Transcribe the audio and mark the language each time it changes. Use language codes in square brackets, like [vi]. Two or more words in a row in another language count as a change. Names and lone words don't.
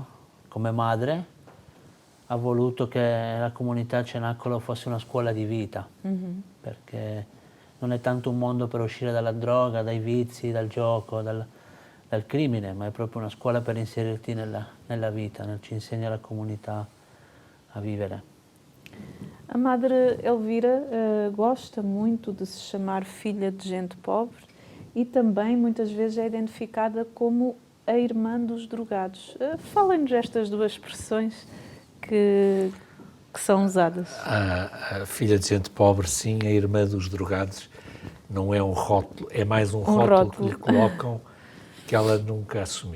[it] Come madre ha voluto che la comunità Cenacolo fosse una scuola di vita, perché non è tanto un mondo per uscire dalla droga, dai vizi, dal gioco, dal crimine, ma è proprio una scuola per inserirti nella vita, ci insegna la comunità a vivere. [pt] A Madre Elvira gosta muito de se chamar filha de gente pobre e também muitas vezes é identificada como a irmã dos drogados. Falem-nos estas duas expressões que são usadas. A filha de gente pobre, sim, a irmã dos drogados, não é um rótulo, é mais um rótulo que lhe colocam que ela nunca assumiu.